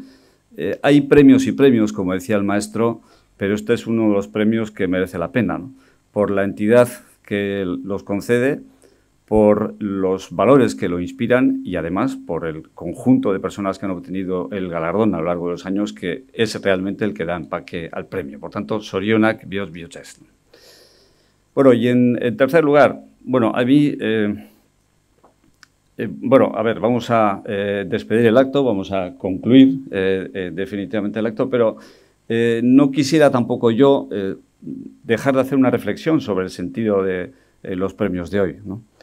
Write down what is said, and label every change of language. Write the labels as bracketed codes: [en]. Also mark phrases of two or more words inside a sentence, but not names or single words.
[es] Hay premios y premios, como decía el maestro, pero este es uno de los premios que merece la pena, ¿no? Por la entidad que los concede, por los valores que lo inspiran y además por el conjunto de personas que han obtenido el galardón a lo largo de los años, que es realmente el que da empaque al premio. Por tanto, [eu] Zorionak bihotz. [es] Bueno, y en tercer lugar, bueno, a mí, bueno, a ver, vamos a despedir el acto, vamos a concluir definitivamente el acto, pero no quisiera tampoco yo dejar de hacer una reflexión sobre el sentido de los premios de hoy, ¿no?